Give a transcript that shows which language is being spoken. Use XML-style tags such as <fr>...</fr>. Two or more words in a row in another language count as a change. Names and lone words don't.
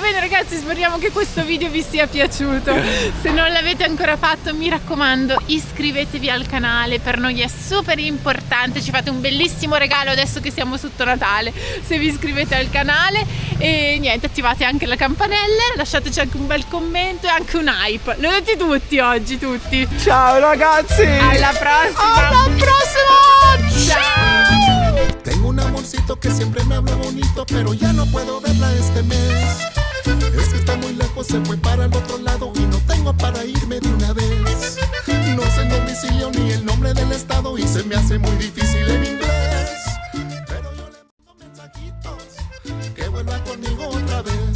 <it>Bene ragazzi, speriamo che questo video vi sia piaciuto. Se non l'avete ancora fatto, mi raccomando, iscrivetevi al canale, per noi è super importante, ci fate un bellissimo regalo adesso che siamo sotto Natale se vi iscrivete al canale, e niente, attivate anche la campanella, lasciateci anche un bel commento e anche un hype. Lo dite tutti oggi, tutti. Ciao ragazzi. Alla prossima. Alla prossima. Ciao.</it> <es>Tengo un amorcito que siempre me habla bonito, pero ya no puedo verla este mes. Es que está muy lejos, se fue para el otro lado y no tengo para irme de una vez. No sé el domicilio ni el nombre del estado y se me hace muy difícil en inglés. Pero yo le mando mensajitos, que vuelva conmigo otra vez.</es>